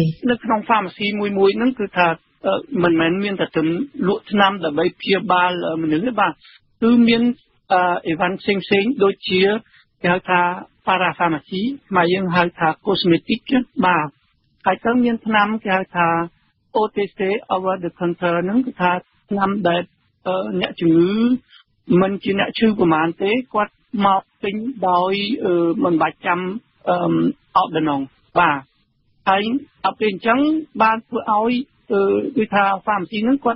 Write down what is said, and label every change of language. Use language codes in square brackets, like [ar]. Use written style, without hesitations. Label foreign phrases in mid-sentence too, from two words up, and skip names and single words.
[km] នៅក្នុង pharmacy មួយហ្នឹងគឺថាមិនមែនមានតែលក់ថ្នាំដើម្បីព្យាបាលមនុស្សទេបាទគឺមានអីវ៉ាន់ផ្សេងដូចជាគេហៅថា parapharmacy មកយើងហៅថា cosmetic បាទហើយទៅមានថ្នាំគេហៅថា [en] OTC over the counter [km] ហ្នឹងគឺ ថាថ្នាំដែលអ្នកជំងឺមិនជាអ្នកឈឺប្រមាណទេគាត់មកទិញដោយមិនបាច់ចាំordinance បាទហើយដល់ពេលអញ្ចឹងបានធ្វើឲ្យគឺថា pharmacy ហ្នឹងគាត់